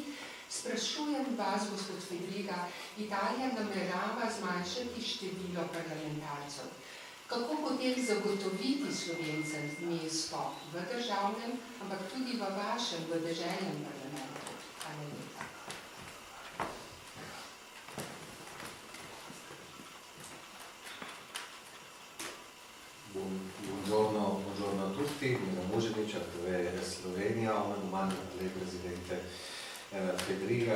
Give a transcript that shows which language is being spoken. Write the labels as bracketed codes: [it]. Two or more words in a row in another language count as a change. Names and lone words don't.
[sl] Sprašujem vas, gospod Federiga, Italija namerava zmanjšati število parlamentarcev. Kako potem zagotoviti Slovencem mesto v državnem, ampak tudi v vašem, v deželnem parlamentu? Hvala lepa. [it] Buongiorno a tutti, Mira Muženić, RTV Slovenija, una domanda per lei Presidente Federiga.